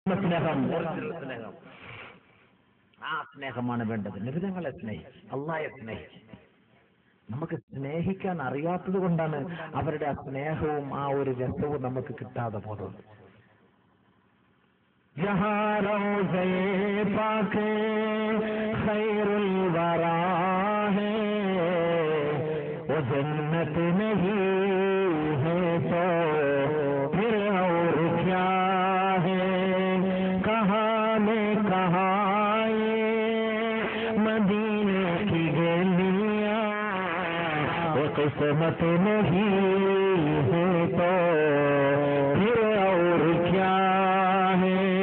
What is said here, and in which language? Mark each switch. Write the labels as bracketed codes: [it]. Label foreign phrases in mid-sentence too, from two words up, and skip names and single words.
[ml] സ്നേഹം, സ്നേഹം, ആ സ്നേഹമാണ് വേണ്ടത്. നബിതങ്ങളെ സ്നേഹിച്ച്, അള്ളാഹയെ സ്നേഹിച്ച്. നമുക്ക് സ്നേഹിക്കാൻ അറിയാത്തത് കൊണ്ടാണ് അവരുടെ ആ സ്നേഹവും ആ ഒരു രസവും നമുക്ക് കിട്ടാതെ പോകുന്നത്. [hi] जन्नत नहीं है तो फिर और क्या है, कहाँ में कहाँ ये मदीने की गलियां, वो किस्मत नहीं है तो फिर और क्या है।